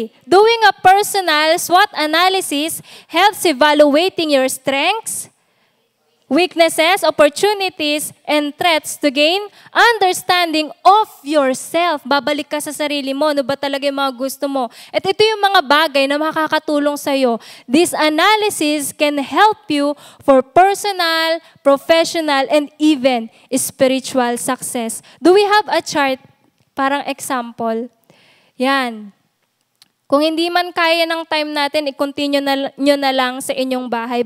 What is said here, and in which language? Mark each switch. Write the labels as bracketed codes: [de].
[en] Doing a personal SWOT analysis helps evaluating your strengths, weaknesses, opportunities, and threats to gain understanding of yourself. [tl] Babalik ka sa sarili mo. Ano ba talaga yung mga gusto mo? At ito yung mga bagay na makakatulong sa'yo. [en] This analysis can help you for personal, professional, and even spiritual success. Do we have a chart? [tl] Parang [en] example. Yan. [tl] Kung hindi man kaya ng time natin, i-continue nyo na lang sa inyong bahay.